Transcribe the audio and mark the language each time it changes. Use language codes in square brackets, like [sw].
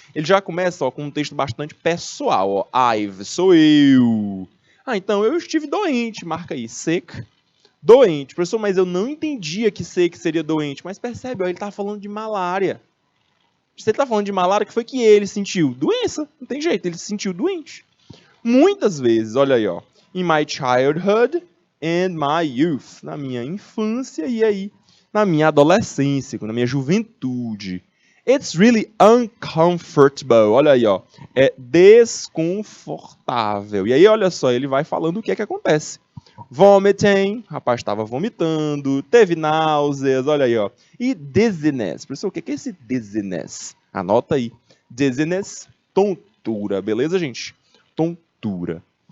[pt] Ele já começa ó, com um texto bastante pessoal. Ó. I've, sou eu. Ah, então eu estive doente. Marca aí, sick. Doente. Professor, mas eu não entendia que sick seria doente. Mas percebe, ó, ele está falando de malária. Se ele está falando de malária, o que foi que ele sentiu? Doença. Não tem jeito, ele se sentiu doente. Muitas vezes, olha aí, ó. [en] In my childhood and my youth. [pt] Na minha infância e aí na minha adolescência, na minha juventude. [en] It's really uncomfortable. [pt] Olha aí, ó. É desconfortável. E aí, olha só, ele vai falando o que é que acontece. Vomiting, o rapaz estava vomitando, teve náuseas, olha aí, ó. E dizziness. Professor, o que é esse dizziness? Anota aí. Dizziness, tontura, beleza, gente? Tontura.